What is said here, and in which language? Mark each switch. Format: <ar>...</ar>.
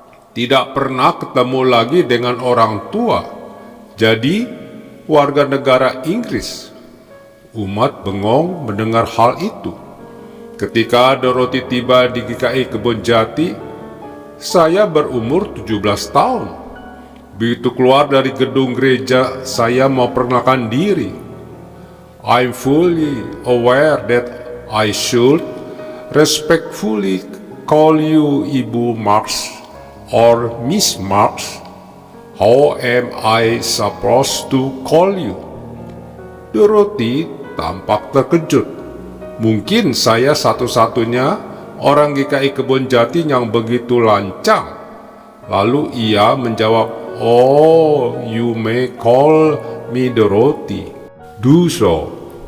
<id>Tidak pernah ketemu lagi dengan orang tua, jadi warga negara Inggris." Umat bengong mendengar hal itu. Ketika Dorothy tiba di GKI Kebonjati, saya berumur 17 tahun. Begitu keluar dari gedung gereja, saya memperkenalkan diri.</id> <en>"I'm fully aware that I should respectfully call you Ibu Marx or Miss Marx. How am I supposed to call you?"</en> <id>Dorothy tampak terkejut. Mungkin saya satu-satunya orang GKI Kebonjati yang begitu lancang. Lalu ia menjawab,</id> <en>"Oh, you may call me Dorothy. Do so."</en>